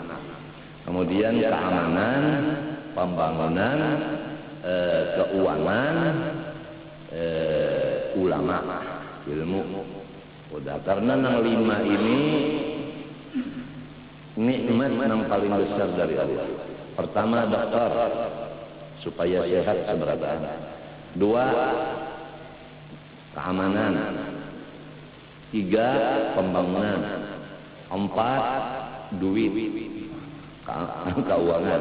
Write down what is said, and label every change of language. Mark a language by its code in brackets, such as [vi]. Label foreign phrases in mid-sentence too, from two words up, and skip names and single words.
[id] Kemudian keamanan, pembangunan, keuangan, ulama, ilmu. Udah, karena nang 5 ini nikmat yang paling besar dari Allah. Pertama dokter supaya sehat seberapa. 2 keamanan. 3 pembangunan. 4 duit, keuangan.